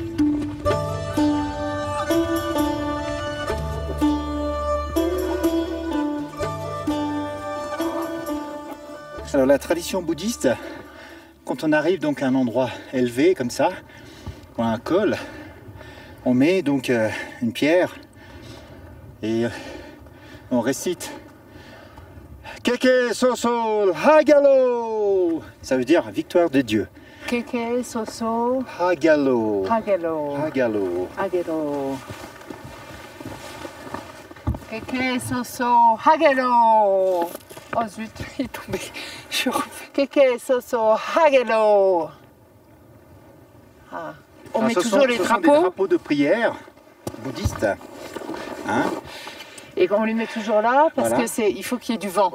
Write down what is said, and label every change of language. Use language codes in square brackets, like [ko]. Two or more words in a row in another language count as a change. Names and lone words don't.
[fr] Alors la tradition bouddhiste, quand on arrive donc à un endroit élevé comme ça, ou à un col, on met donc une pierre et on récite [bo] ཀི་ཀི་བསོ་བསོ་ལྷ་རྒྱལ་ལོ. [fr] Ça veut dire victoire de Dieu. [bo] ཀི་ཀི་བསོ་བསོ Hagalo. Hagalo. Hagalo. ལྷ་རྒྱལ་ལོ། ཀི་ཀི་བསོ་བསོ་ལྷ་རྒྱལ་ལོ. [fr] Oh zut, il est tombé. Je refais. [bo] ཀི་ཀི་བསོ་བསོ་ལྷ་རྒྱལ་ལོ. Ah. [fr] On met toujours les drapeaux. Des drapeaux de prière bouddhistes. Hein? Et on les met toujours là parce voilà. Il faut qu'il y ait du vent.